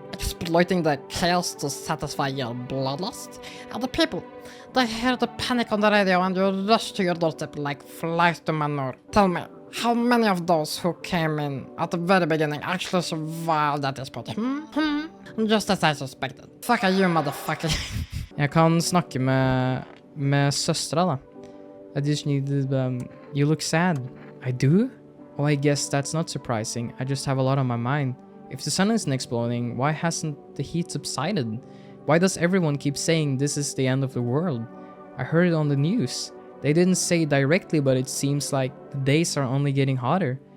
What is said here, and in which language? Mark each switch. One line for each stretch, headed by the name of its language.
English: Exploiting the chaos to satisfy your bloodlust? And the people, they hear the panic on the radio and you rush to your doorstep like flies to manure. Tell me, how many of those who came in at the very beginning actually survived at this point? Just as I suspected. Fuck you, motherfucker.
Norwegian: Jeg kan snakke med søstra da.
English: I just need you look sad. I do? Oh, I guess that's not surprising. I just have a lot on my mind. If the sun isn't exploding, why hasn't the heat subsided? Why does everyone keep saying this is the end of the world? I heard it on the news. They didn't say it directly, but it seems like the days are only getting hotter.